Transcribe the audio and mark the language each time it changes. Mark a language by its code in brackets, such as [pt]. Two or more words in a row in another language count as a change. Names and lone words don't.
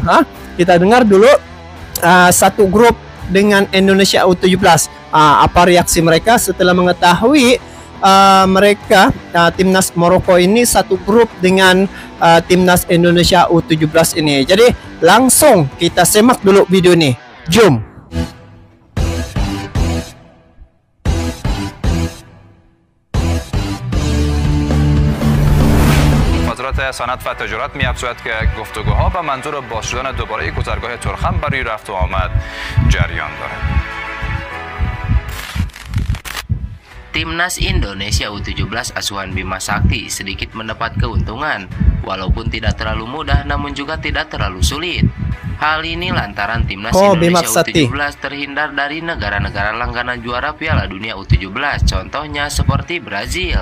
[id] Kita dengar dulu satu grup dengan Indonesia U17. Apa reaksi mereka setelah mengetahui mereka timnas Maroko ini satu grup dengan timnas Indonesia U17 ini. Jadi langsung kita simak dulu video ini. Jom. [fa] وزارت صنعت و تجارت می‌افزاید که گفتگوها به منظور باز شدن دوباره گذرگاه تورخم برای رفت و آمد جریان دارد. [id] Timnas Indonesia U17 asuhan Bima Sakti sedikit mendapat keuntungan, walaupun tidak terlalu mudah namun juga tidak terlalu sulit. Hal ini lantaran Timnas Indonesia U17 terhindar dari negara-negara langganan juara Piala Dunia U17, contohnya seperti Brazil.